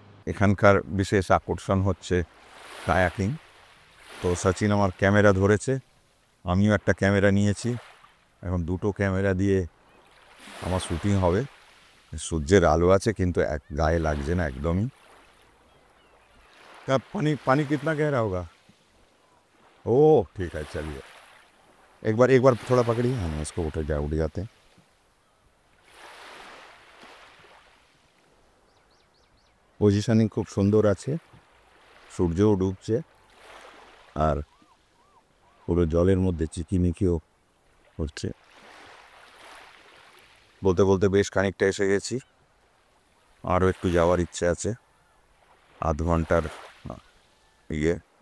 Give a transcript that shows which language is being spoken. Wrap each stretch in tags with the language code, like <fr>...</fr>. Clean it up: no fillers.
<bn>এখানকার বিশেষ আকর্ষণ হচ্ছে কায়াকিং। তো সচিন আমার ক্যামেরা ধরেছে, আমিও একটা ক্যামেরা নিয়েছি। এখন দুটো ক্যামেরা দিয়ে আমার শুটিং হবে। সূর্যের আলো আছে কিন্তু গায়ে লাগছে না একদমই।</bn> <hi>पानी पानी कितना गहरा होगा? ओह ठीक है, चलिए एक बार थोड़ा पकड़िए, हम इसको उठ जाते हैं।</hi> <bn>পজিশনিং খুব সুন্দর আছে, সূর্যও ডুবছে, আর পুরো জলের মধ্যে চিকিমিকিও হচ্ছে। বলতে বলতে বেশ খানিকটা এসে গেছি, আরও একটু যাওয়ার ইচ্ছে আছে, আধ ঘন্টার ইয়ে।</bn>